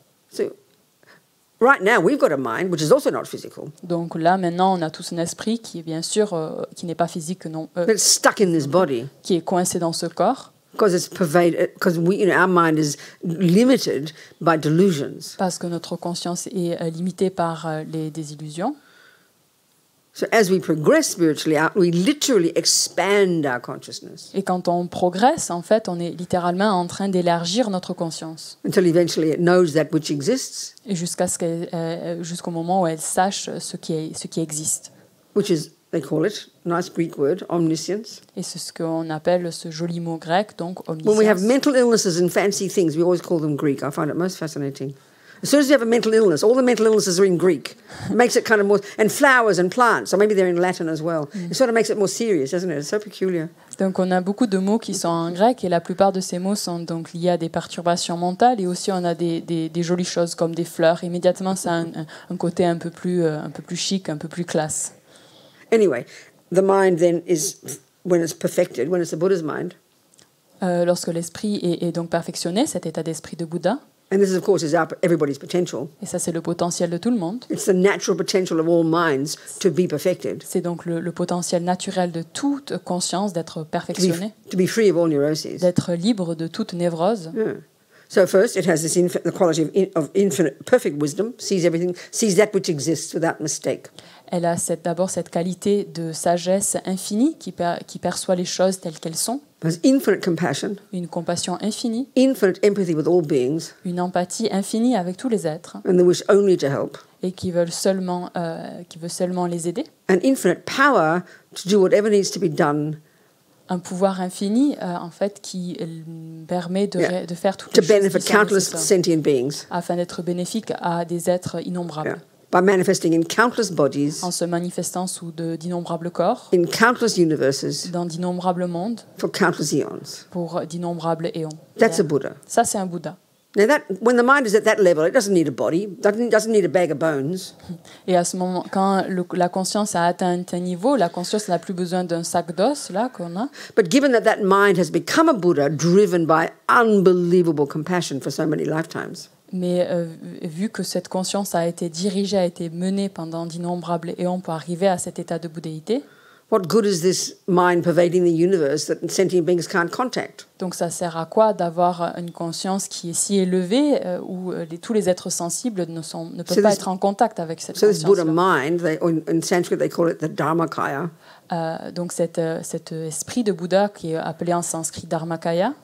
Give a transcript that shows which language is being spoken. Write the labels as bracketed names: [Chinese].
[English] So right now we've got a mind which is also not physical. [French] Donc là maintenant on a tous un esprit qui est bien sûr qui n'est pas physique non, [English] But it's stuck in this body. [French] qui est coincé dans ce corps. [English] Because it's pervaded. Because our mind is limited by delusions. [French] Parce que notre conscience est limitée par les désillusions. [English] So as we progress spiritually, we literally expand our consciousness. [French] Et quand on progresse, en fait, on est littéralement en train d'élargir notre conscience. [English] Until eventually it knows that which exists. [French] Et jusqu'au moment où elle sache ce qui existe. [English] Which is, they call it, nice Greek word, omniscience. [French] Et c'est ce qu'on appelle ce joli mot grec, donc omniscience. [English] When we have mental illnesses and fancy things, we always call them Greek. I find it most fascinating. As soon as you have a mental illness, all the mental illnesses are in Greek. It makes it kind of more, and flowers and plants, or maybe they're in Latin as well. It sort of makes it more serious, doesn't it? It's so peculiar. [French] Donc on a beaucoup de mots qui sont en grec et la plupart de ces mots sont donc liés à des perturbations mentales et aussi on a des jolies choses comme des fleurs. Immédiatement ça a un côté un peu plus chic, un peu plus classe. [English] Anyway, the mind then is, when it's perfected, when it's the Buddha's mind. [French] Lorsque l'esprit est donc perfectionné, cet état d'esprit de Bouddha. [English] And this, of course, is everybody's potential. [French] Et ça, c'est le potentiel de tout le monde. [English] It's the natural potential of all minds to be perfected. [French] C'est donc le potentiel naturel de toute conscience d'être perfectionné, [English] To be free of all neuroses. [French] d'être libre de toute névrose. [English] Yeah. So first, it has the quality of infinite, perfect wisdom, sees everything, sees that which exists without mistake. [French] Elle a d'abord cette qualité de sagesse infinie qui perçoit les choses telles qu'elles sont. [English] Has infinite compassion, [French] Une compassion infinie, [English] infinite empathy with all beings, [French] une empathie infinie avec tous les êtres [English] and the wish only to help, [French] et qui veut seulement les aider. [English] and infinite power to do whatever needs to be done [French] Un pouvoir infini, en fait, qui permet de faire toutes [English] to [French] les choses [English] benefit [French] qui sont [English] countless [French] nécessaires [English] sentient beings. [French] afin d'être bénéfique à des êtres innombrables. [English] Yeah. By manifesting in countless bodies, [French] En se manifestant sous d'innombrables corps, [English] in countless universes, [French] dans d'innombrables mondes, [English] for countless eons. [French] pour d'innombrables éons. [English] That's a Buddha. [French] Ça, c'est un Bouddha. [English] Now, when the mind is at that level, it doesn't need a body, doesn't need a bag of bones. [French] Et à ce moment, quand la conscience a atteint un niveau, la conscience n'a plus besoin d'un sac d'os, là, qu'on a. [English] But given that mind has become a Buddha driven by unbelievable compassion for so many lifetimes, [French] Mais vu que cette conscience a été dirigée, a été menée pendant d'innombrables éons pour arriver à cet état de bouddhéité, [English] what good is this mind pervading the universe that sentient beings can't contact? [French] donc ça sert à quoi d'avoir une conscience qui est si élevée où tous les êtres sensibles ne peuvent pas être en contact avec cette [English] So this Buddha [French] conscience-là. [English] mind, in Sanskrit they call it the Dharmakaya, [French] Donc cet esprit de Bouddha, qui est appelé en sanskrit Dharmakaya,